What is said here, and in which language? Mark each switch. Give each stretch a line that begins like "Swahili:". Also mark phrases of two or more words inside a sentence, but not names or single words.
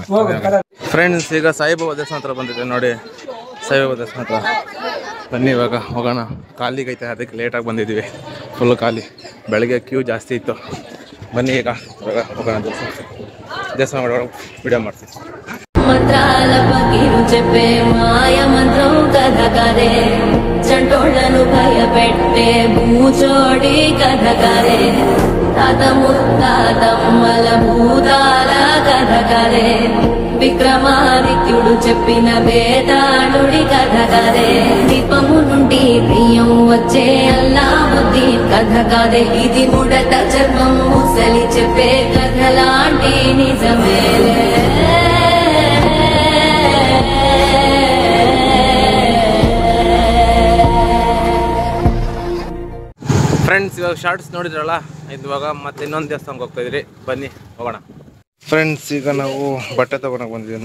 Kannada: ಹೋಗು ಫ್ರೆಂಡ್ಸ್ ಈಗ ಸಾಯಿಬಾಬಾ ದೇವಸ್ಥಾನ ಹತ್ರ ಬಂದಿದೆ ನೋಡಿ. ಸಾಯಿಬಾಬಾ ದೇವಸ್ಥಾನ ಹತ್ರ ಬನ್ನಿ ಇವಾಗ ಹೋಗೋಣ. ಖಾಲಿಗೈತೆ ಅದಕ್ಕೆ ಲೇಟಾಗಿ ಬಂದಿದ್ದೀವಿ. ಫುಲ್ ಖಾಲಿ, ಬೆಳಗ್ಗೆ ಕ್ಯೂ ಜಾಸ್ತಿ ಇತ್ತು. ಬನ್ನಿ ಈಗ ಇವಾಗ ಹೋಗೋಣ ದೇವಸ್ಥಾನ ಒಳಗೆ ವಿಡಿಯೋ ಮಾಡ್ತೀನಿ.
Telugu: మంత్రాల పగిరు చెప్పే మాయ మంత్రం కథ కరే చంటోళ్లను భయపెట్టే భూచోడి కథ కరే తాత ముత్తాతమ్మల భూతాల కథ కరే విక్రమాదిత్యుడు చెప్పిన వేదాళుడి కథ కరే దీపము నుండి బియ్యం వచ్చే అల్లావుద్దీ కథ కదే ఇది ముడత చర్మం ముసలి చెప్పే కథలాంటి నిజమేలే.
Kannada: ಫ್ರೆಂಡ್ಸ್ ಇವಾಗ ಶಾರ್ಟ್ಸ್ ನೋಡಿದ್ರಲ್ಲ, ಇವಾಗ ಮತ್ತೆ ಇನ್ನೊಂದು ದೇವಸ್ಥಾನಕ್ಕೆ ಹೋಗ್ತಾ ಇದ್ರಿ. ಬನ್ನಿ ಹೋಗೋಣ. ಫ್ರೆಂಡ್ಸ್ ಈಗ ನಾವು ಬಟ್ಟೆ ತೊಗೊಳಕ್ಕೆ ಬಂದಿದ್ದೀವಿ.